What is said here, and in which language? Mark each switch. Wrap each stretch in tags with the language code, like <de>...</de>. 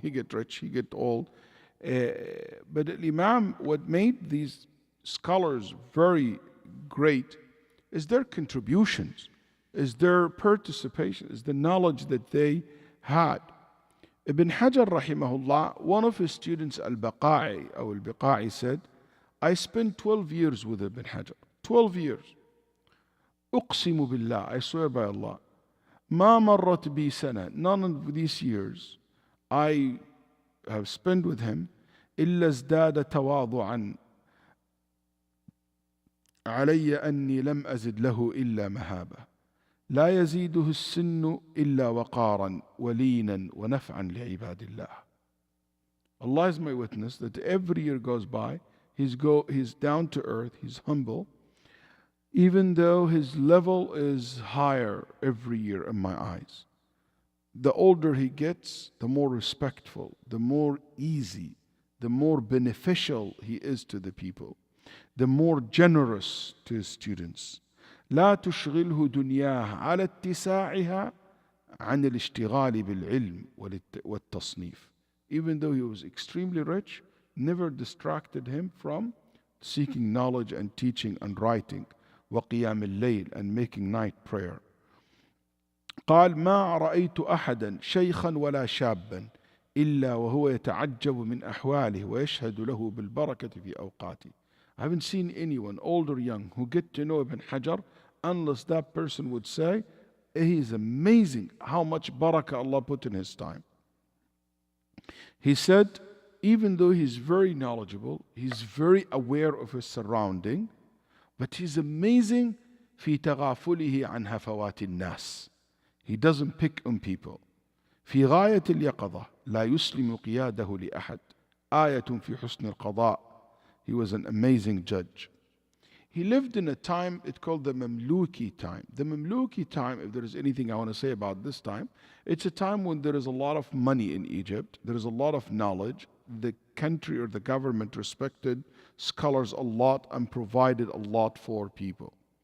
<en>He get rich, he get old. But Imam, what made these scholars very great is their contributions, is their participation, is the knowledge that they had. Ibn Hajar rahimahullah, one of his students, al-Biqa'i said, I spent 12 years with Ibn Hajar. 12 years.</en> <ar>أقسم بالله,</ar> <en>I swear by Allah,</en> <ar>ما مرت بي سنة,</ar> <en>none of these years I have spent with him,</en> <ar>إلا ازداد تواضعا علي أني لم أزد له إلا مهابة لا يزيده السن إلا وقارا ولينا ونفعا لعباد الله.</ar> <en>Allah is my witness that every year goes by, he's down to earth, he's humble, even though his level is higher every year in my eyes. The older he gets, the more respectful, the more easy, the more beneficial he is to the people. the more generous to his students.</en> <ar>لا تشغله دنياه على اتساعها عن الاشتغال بالعلم والتصنيف.</ar> <en>Even though he was extremely rich, never distracted him from seeking knowledge and teaching and writing,</en> <ar>وقيام الليل,</ar> <en>and making night prayer.</en> <ar>قال ما رأيت أحدا شيخا ولا شابا إلا وهو يتعجب من أحواله ويشهد له بالبركة في أوقاته.</ar> <en>I haven't seen anyone, old or young, who get to know Ibn Hajar unless that person would say, he is amazing how much barakah Allah put in his time. He said, even though he's very knowledgeable, he's very aware of his surrounding, but he's amazing</en> <ar>في تغافله عن هفوات الناس.</ar> <en>He doesn't pick on people.</en> <ar>في غاية اليقظة لا يسلم قياده لأحد. آية في حسن القضاء.</ar> <en>He was an amazing judge. He lived in a time, it's called the Mamluki time. The Mamluki time, if there is anything I want to say about this time, it's a time when there is a lot of money in Egypt, there is a lot of knowledge, the country or the government respected scholars a lot and provided a lot for people.</en>